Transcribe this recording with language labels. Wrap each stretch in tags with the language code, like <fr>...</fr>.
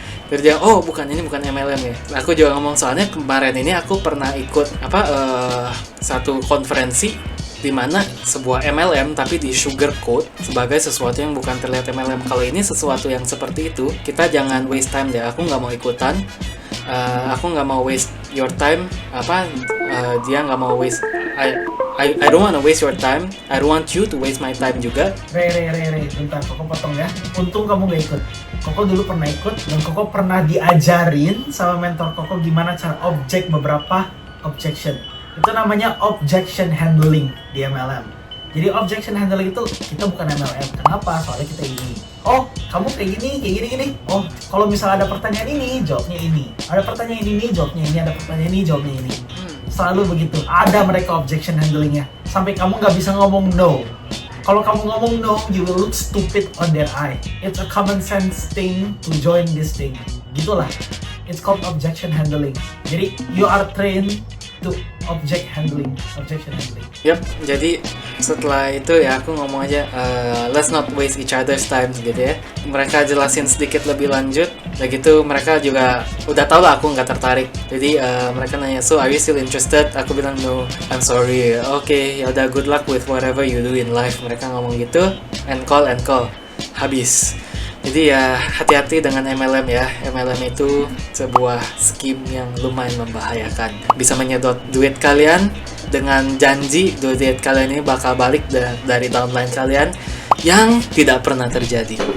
<id>Terus dia, ini bukan MLM ya. Aku juga ngomong, soalnya kemarin ini aku pernah ikut satu konferensi di mana sebuah MLM tapi di sugarcoat sebagai sesuatu yang bukan terlihat MLM. Kalau ini sesuatu yang seperti itu, kita jangan</id> <en>waste time</en> <id>deh. Aku nggak mau ikutan. aku nggak mau</id> <en>waste your time,</en> <id>dia nggak mau</id> <en>waste, I don't wanna waste your time, I don't want you to waste my time</en> <id>juga. Re, bentar, Koko potong ya. Untung kamu gak ikut. Koko dulu pernah ikut, dan Koko pernah diajarin sama mentor Koko gimana cara objek beberapa objection. Itu namanya objection handling di MLM. Jadi objection handling itu kita bukan MLM. Kenapa? Soalnya kita ini. Oh, kamu kayak gini. Oh, kalau misalnya ada pertanyaan ini, jawabnya ini. Ada pertanyaan ini, jawabnya ini. Ada pertanyaan ini, jawabnya ini. Selalu begitu. Ada mereka objection handlingnya. Sampai kamu nggak bisa ngomong no. Kalau kamu ngomong</id> <en>no, you will look stupid on their eye. It's a common sense thing to join this thing.</en> <id>Gitulah.</id> <en>It's called objection handling.</en> <id>Jadi</id> <en>you are trained to objection handling.</en> <id>Yap, jadi setelah itu ya aku ngomong aja,</id> <en>let's not waste each other's time</en> <id>gitu ya. Mereka jelasin sedikit lebih lanjut, dan gitu mereka juga udah tahu lah aku nggak tertarik. Jadi mereka nanya,</id> <en>so are you still interested?</en> <id>Aku bilang</id> <en>no, I'm sorry. Oke,</en> <id>ya udah,</id> <en>good luck with whatever you do in life.</en> <id>Mereka ngomong gitu,</id> <en>and call,</en> <id>habis. Jadi ya hati-hati dengan MLM ya. MLM itu sebuah scheme yang lumayan membahayakan. Bisa menyedot duit kalian dengan janji duit kalian ini bakal balik dari downline kalian yang tidak pernah terjadi.</id>